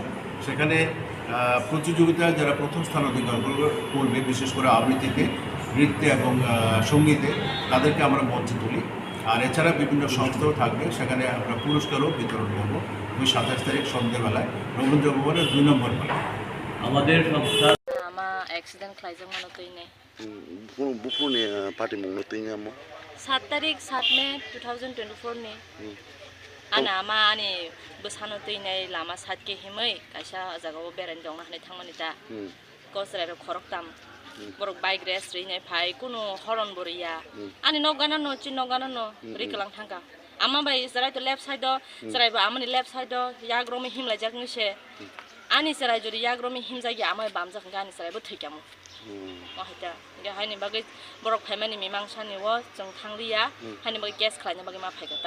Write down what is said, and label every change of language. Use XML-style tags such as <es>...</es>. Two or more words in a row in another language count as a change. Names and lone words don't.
<bn>সেখানে প্রতিযোগিতায় যারা প্রথম স্থান অধিকার করবে, বিশেষ করে আবৃত্তিতে, নৃত্যে এবং সঙ্গীতে, তাদেরকে আমরা মঞ্চে তুলি। আর এছাড়া বিভিন্ন সংস্থাও থাকবে, সেখানে আমরা পুরস্কারও বিতরণ করব ওই 27 তারিখ সন্ধ্যেবেলায় রবীন্দ্র ভবনের 2 নম্বর পাড়ায়। আমাদের সংস্থা</bn> <trp>accident klaijak mano toine bupuni party mungno toine amo 7 tarik 7 Mei 2024 ni ana ama ani bosano toine lama satke himai kaisa jagao beran dong na thangmani ta kosrai ro khoroktam borok</trp> <en>bike race</en> <trp>ri nai phai kuno horon boria ani nogana no chin nogana no riklang thangka ama bai sarai to</trp> <en>left side</en> <trp>do sarai ba amani</trp> <en>left side</en> <trp>do yagromi himla jakni se ani sarai jodi yagromi himjagi amai bamja khangani sarai bo thikamo mahita ge haini bagai borok phaimani mimangsani wo jong thangriya haini bagai case khlaina bagai ma phaigata</trp>